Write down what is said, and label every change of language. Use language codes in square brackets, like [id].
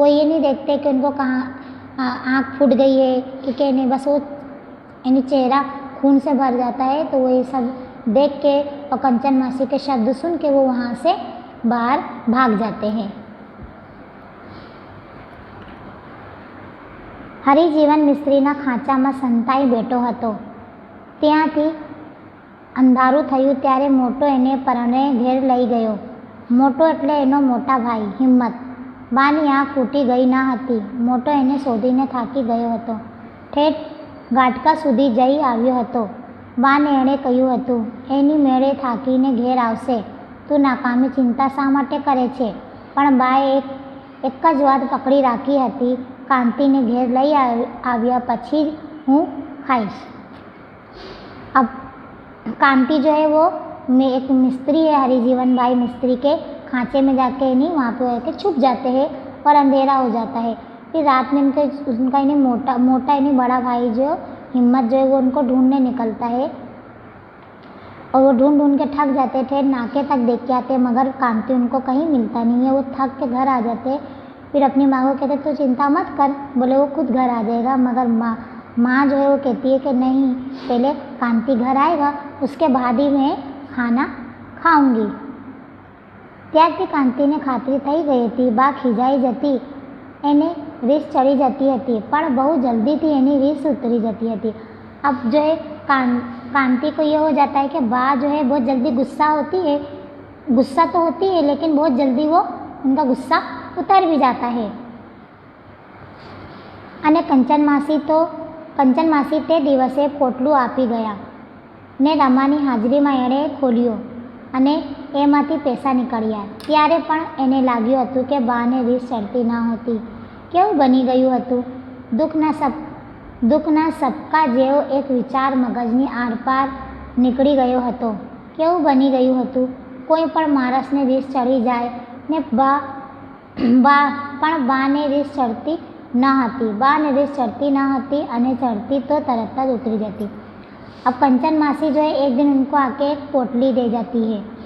[hi] वो ये नहीं देखते कि उनको कहाँ आँख फूट गई है कि क्या नहीं, बस वो यानी चेहरा खून से भर जाता है। तो वो ये सब देख के और कंचन मासी के शब्द सुन के वो वहाँ से बाहर भाग जाते हैं। [gu] હરિજીવન મિસ્ત્રીના ખાંચામાં સંતાઈ બેઠો હતો। ત્યાંથી અંધારું થયું ત્યારે મોટો એને પરણે ઘેર લઈ ગયો। મોટો એટલે એનો મોટા ભાઈ હિંમત। બાની આંખ ફૂટી ગઈ ના હતી। મોટો એને શોધીને થાકી ગયો હતો। ઠેઠ ગાટકા સુધી જઈ આવ્યો હતો। બાને એણે કહ્યું હતું એની મેળે થાકીને ઘેર આવશે। તું નાકામી ચિંતા શા માટે કરે છે? પણ બાએ એક જ વાત પકડી રાખી હતી, કાંતિને ઘેર લઈ આવ્યા પછી જ હું खाइश। [hi] अब कांति जो है वो एक मिस्त्री है, हरिजीवन भाई मिस्त्री के खांचे में जाके नहीं वहाँ पे के छुप जाते हैं और अंधेरा हो जाता है। फिर रात में उनका इन्हें मोटा इन्हें बड़ा भाई जो हिम्मत जो है वो उनको ढूंढने निकलता है और वो ढूंढ के थक जाते थे, नाके तक देख के आते मगर कांति उनको कहीं मिलता नहीं है। वो थक के घर आ जाते, फिर अपनी माँ को कहते तो चिंता मत कर, बोले वो खुद घर आ जाएगा। मगर माँ जो है वो कहती है कि नहीं, पहले कांति घर आएगा उसके बाद ही मैं खाना खाऊंगी। [gu] ત્યારથી કાંતિને ખાતરી થઈ ગઈ હતી બા ખીજાઈ જતી, એને રીસ ચડી જતી હતી પણ બહુ જલ્દીથી એની રીસ ઉતરી જતી હતી। [hi] अब जो है कांति को ये हो जाता है कि बा जो है बहुत जल्दी गुस्सा तो होती है लेकिन बहुत जल्दी वो उनका गुस्सा उतर भी जाता है। [gu] અને કંચન માસી તે દિવસે પોટલું આપી ગયા ને રમાની હાજરીમાં એણે ખોલ્યો અને એમાંથી પૈસા નીકળ્યા। ત્યારે પણ એને લાગ્યું હતું કે બાને રીસ ચડતી ન હતી। કેવું બની ગયું હતું? દુઃખના સબકા જેવો એક વિચાર મગજની આરપાર નીકળી ગયો હતો। કેવું બની ગયું હતું? કોઈ પણ માણસને રીસ ચડી જાય ને પણ બાને રીસ ચડતી न હતી। બાને રીસ ચડતી न હતી અને ચડતી तो तरत જ उतरी जाती। [hi] अब कंचन मासी जो है एक दिन उनको आके एक पोटली दे जाती है।